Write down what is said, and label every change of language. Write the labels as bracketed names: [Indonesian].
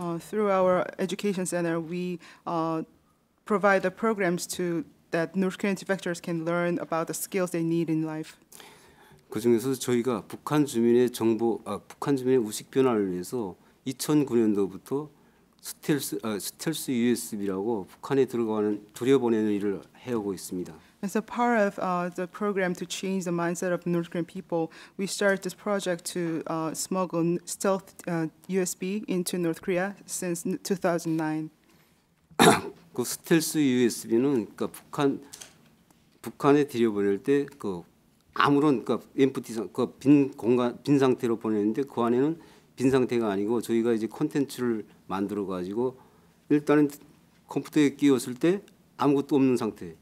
[English] Through our education center, we provide the programs that North Korean defectors can learn about the skills they need in life. [Korean] 그 중에서 저희가 북한 주민의 우식 변화를 위해서 2009년도부터 스텔스 USB라고 북한에 들여보내는 일을 해오고 있습니다. [English] As a part of the program to change the mindset of North Korean people, we started this project to smuggle stealth USB into North Korea since 2009. [Korean] 그 스텔스 USB는 그러니까 북한에 들여보낼 때 아무런 빈 상태로 보내는데 그 안에는 빈 상태가 아니고 저희가 이제 콘텐츠를 만들어 가지고 일단은 컴퓨터에 끼웠을 때 아무것도 없는 상태.